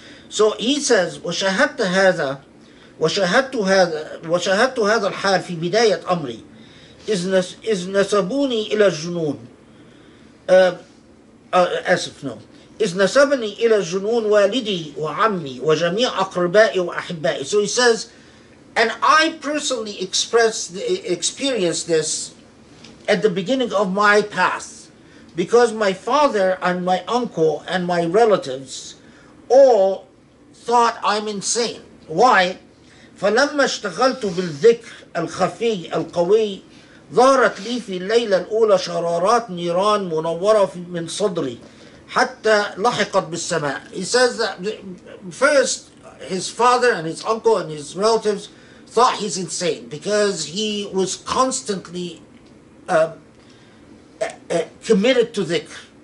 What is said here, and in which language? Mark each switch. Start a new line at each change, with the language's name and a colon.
English: So he says
Arabic: وشاهدت هذا الحال في بداية أمري إذ نسبوني إلى الجنون آسف
English: no
Arabic: إذ نسبني إلى الجنون والدي وعمي وجميع أقربائي وأحبائي.
English: So he says, and I personally experienced this at the beginning of my path, because my father and my uncle and my relatives all thought I'm insane. Why?
Arabic: فلما اشتغلت بالذكر الخفي القوي ظهرت لي في الليلة الأولى شرارات نيران منورة من صدري حتى لحقت بالسماء.
English: He says that first his father and his uncle and his relatives thought he's insane because he was constantly committed to dhikr.